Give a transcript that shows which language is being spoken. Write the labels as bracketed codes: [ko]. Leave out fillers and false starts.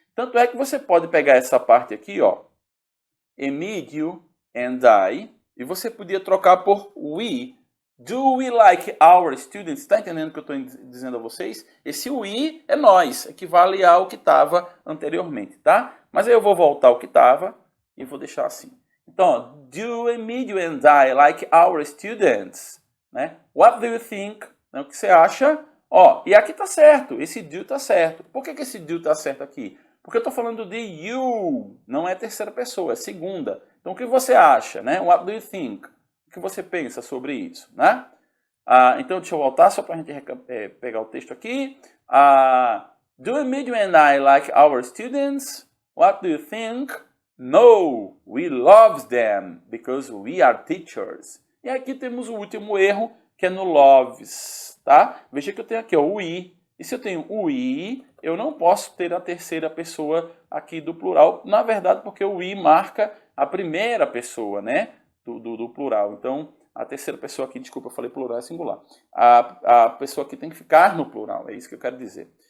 [pt] Tanto é que você pode pegar essa parte aqui, ó, Emílio and I, e você podia trocar por we. [en] Do we like our students? [pt] Está entendendo o que eu estou dizendo a vocês? Esse we é nós, equivale ao que estava anteriormente, tá? Mas aí eu vou voltar ao que estava e vou deixar assim. Então, [en] do Emílio and I like our students? [pt] Né? [en] What do you think? [pt] O que você acha? Ó, e aqui está certo, esse do está certo. Por que esse do está certo aqui? Porque eu estou falando de you, não é terceira pessoa, é segunda. Então, o que você acha? Né? [en] What do you think? [pt] O que você pensa sobre isso? Né? Então, deixa eu voltar só para a gente pegar o texto aqui. [en] Do Emílio and I like our students? What do you think? No, we love them because we are teachers. [pt] E aqui temos o último erro, que é no loves, tá? Veja que eu tenho aqui o we. E se eu tenho o we, eu não posso ter a terceira pessoa aqui do plural. Na verdade, porque o we marca a primeira pessoa, né? Do plural. Então, a terceira pessoa aqui, desculpa, eu falei plural, é singular. A pessoa aqui tem que ficar no plural, é isso que eu quero dizer.